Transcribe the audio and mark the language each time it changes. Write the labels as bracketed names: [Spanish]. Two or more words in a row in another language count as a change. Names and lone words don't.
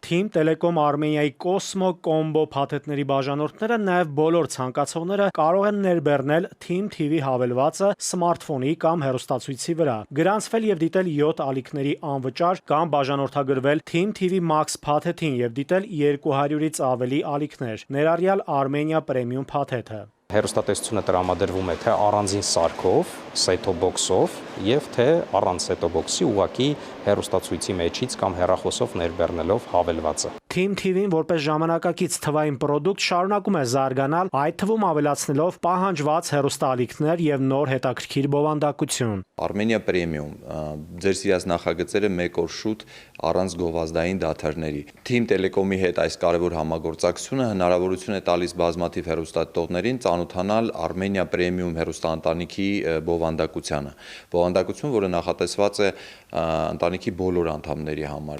[Armenian] Թիմ Տելեկոմ Արմենիայի Cosmo Combo փաթեթների բաժանորդները նաև բոլոր ցանկացողները կարող են ներբեռնել Թիմ TV հավելվածը սմարթֆոնի կամ հեռուստացույցի վրա, գրանցվել և դիտել 7 ալիքների անվճար կամ բաժանորդագրվել Թիմ TV Max փաթեթին և դիտել 200-ից ավելի ալիքներ, ներառյալ Armenia Premium փաթեթը։ Հեռուստատեսությունը տրամադրվում է թե առանձին սարքով, [English] set-top box- [Armenian] ով և թե առանց [English] set-top box- [Armenian] ի ուղղակի հեռուստացույցի մեջից կամ հեռախոսով ներբեռնելով հավելվածը։ Թիմ TV-ն որպես ժամանակակից թվային պրոդուկտ շարունակում է զարգանալ, այդ թվում ավելացնելով պահանջված հեռուստաալիքներ և նոր հետաքրքիր բովանդակություն։ Armenia Premium ձեր սիրած նախագծերը մեկ օր շուտ առանց գովազդային դադարների։ Թիմ Տելեկոմի հետ այս կարևոր համագործակցությունը հնարավորություն է տալիս բազմաթիվ հեռուստադիտողներին ծանոթանալ Armenia Premium հեռուստաընտանիքի բովանդակությանը։ Բովանդակություն, որը նախատեսված է ընտանիքի բոլոր անդամների համար։